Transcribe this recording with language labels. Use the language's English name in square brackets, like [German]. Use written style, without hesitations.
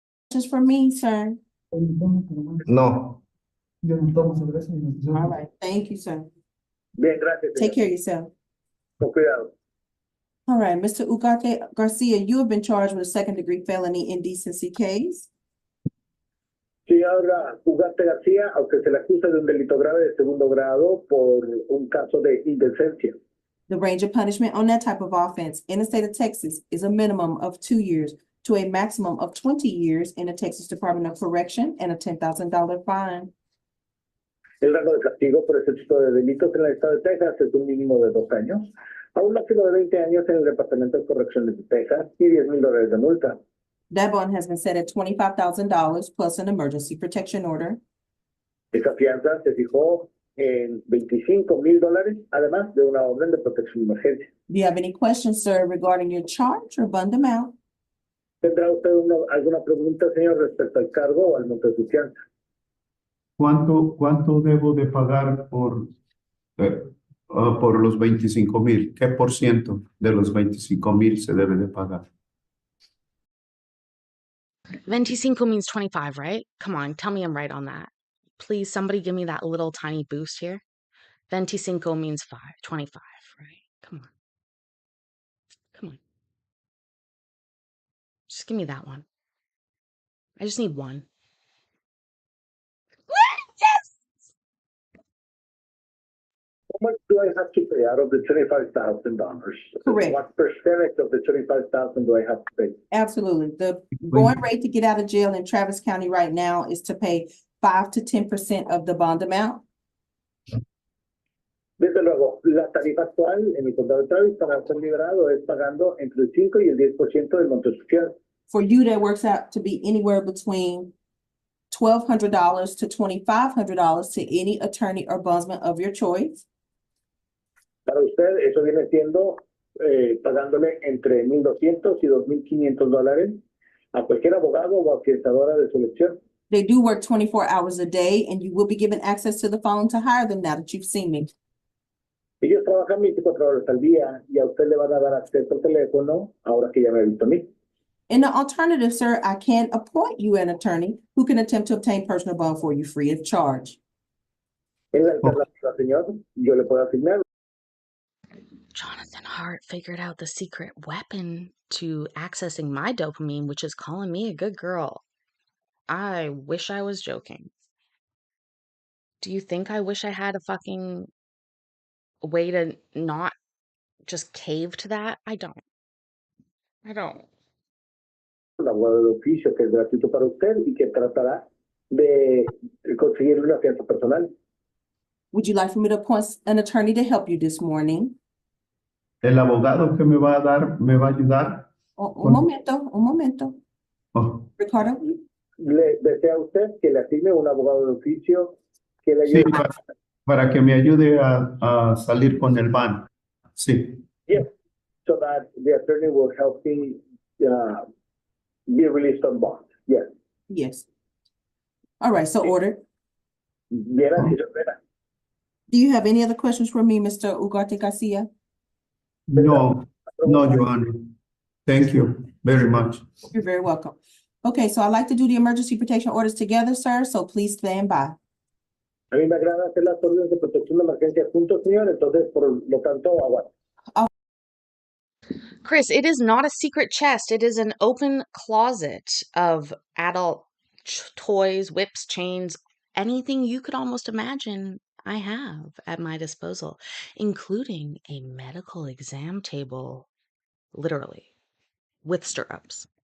[English] Questions for me, sir? No. All right. Thank you, sir. [Spanish] Bien, gracias. [English] Take [Spanish] Señor. [English] care of yourself. [Spanish] Con cuidado. [English] All right, Mr. Ugarte Garcia, you have been charged with a second-degree felony indecency case. [Spanish] Señor Ugarte García, a usted se le acusa de un delito grave de segundo grado por un caso de indecencia. [English] The range of punishment on that type of offense in the state of Texas is a minimum of 2 years to a maximum of 20 years in the Texas Department of Correction and a $10,000 fine. [Spanish] El rango de castigo por este tipo de delitos en el estado de Texas es un mínimo de 2 años, a un máximo de 20 años en el Departamento de Correcciones de Texas y $10,000 de multa. [English] That bond has been set at $25,000 plus an emergency protection order. [Spanish] Esa fianza se fijó en $25,000, además de una orden de protección de emergencia. [English] Do you have any questions, sir, regarding your charge or bond amount? [Spanish] ¿Tendrá usted alguna pregunta, señor, respecto al cargo o al monto de su fianza? ¿Cuánto debo de pagar por los 25,000? ¿Qué por ciento de los 25,000 se debe de pagar? [English] 25 means 25, right? Come on, tell me I'm right on that. Please, somebody give me that little tiny boost here. 25 means 25, right? Come on. Come on. Just give me that one. I just need one. Yes! How much do I have to pay out of the $25,000? Correct. What percentage of the $25,000 do I have to pay? Absolutely. The going rate to get out of jail in Travis County right now is to pay 5 to 10% of the bond amount. [Spanish] Desde luego, la tarifa actual en el condado de Travis para ser liberado es pagando entre el 5 y el 10% del monto social. [English] For you, that works out to be anywhere between $1,200 to $2,500 to any attorney or bondsman of your choice. [Spanish] Para usted, eso viene siendo pagándole entre $1,200 y $2,500 a cualquier abogado o afianzadora de su elección. [English] They do work 24 hours a day, and you will be given access to the phone to hire them now that you've seen me. [Spanish] Ellos trabajan 24 horas al día y a usted le van a dar acceso al teléfono ahora que ya me ha visto a mí. [English] In the alternative, sir, I can appoint you an attorney who can attempt to obtain personal bond for you free of charge. [Spanish] En la alternativa, señor, yo le puedo asignar. [English] Jonathan Hart figured out the secret weapon to accessing my dopamine, which is calling me a good girl. I wish I was joking. Do you think I wish I had a fucking way to not just cave to that? I don't. [Spanish] Un abogado de oficio que es gratuito para usted y que tratará de conseguir una fianza personal. [English] Would you like for me to appoint an attorney to help you this morning? [Spanish] El abogado que me va a dar, me va a ayudar. Un momento. Oh, Ricardo? ¿Le desea usted que le asigne un abogado de oficio que le sí, ayude? para que me ayude a salir con el ban. Sí. [English] Yes, so that the attorney will help me be released on bond. Yes. Yes. All right, so ordered. [Spanish] Bien, así se espera. [English] Do you have any other questions for me, Mr. Ugarte Garcia? No, Your Honor. Thank you very much. You're very welcome. Okay, so I'd like to do the emergency protection orders together, sir, so please stand by. [Spanish] A mí me agrada hacer las órdenes de protección de emergencia juntos, señor, entonces, por lo tanto, aguanta. [English] Chris, it is not a secret chest. It is an open closet of adult toys, whips, chains, anything you could almost imagine I have at my disposal, including a medical exam table, literally, with stirrups.